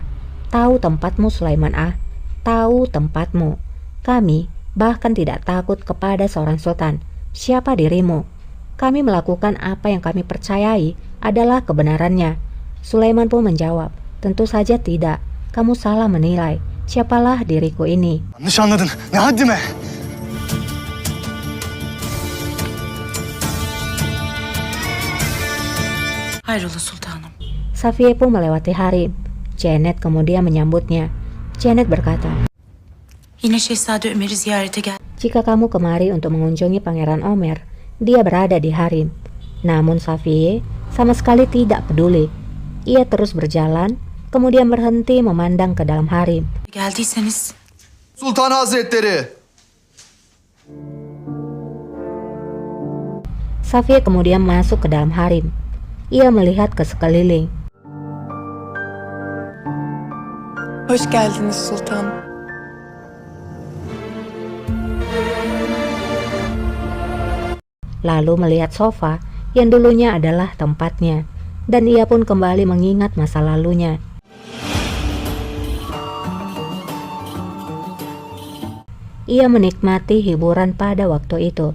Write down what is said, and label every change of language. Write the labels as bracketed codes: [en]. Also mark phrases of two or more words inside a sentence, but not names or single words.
[id] Tahu tempatmu Sulaiman tahu tempatmu. Kami bahkan tidak takut kepada seorang sultan. Siapa dirimu? Kami melakukan apa yang kami percayai adalah kebenarannya. Sulaiman pun menjawab, tentu saja tidak. Kamu salah menilai. Siapalah diriku ini? [tr] Yanlış anladın. Ne haddime? Hayrola sultanım. [id] Safiye pun melewati Harim. Janet kemudian menyambutnya. Janet berkata, [tr] Yine Şehzade Ömer'i ziyarete gel. [id] jika kamu kemari untuk mengunjungi Pangeran Omer, dia berada di Harim. Namun Safiye sama sekali tidak peduli. Ia terus berjalan, kemudian berhenti memandang ke dalam Harim. [tr] Geldiyseniz Sultan Hazretleri. [id] Safiye kemudian masuk ke dalam Harim. Ia melihat ke sekeliling. [tr] Hoş geldiniz sultanım. [id] Lalu melihat sofa yang dulunya adalah tempatnya, dan ia pun kembali mengingat masa lalunya. Ia menikmati hiburan pada waktu itu.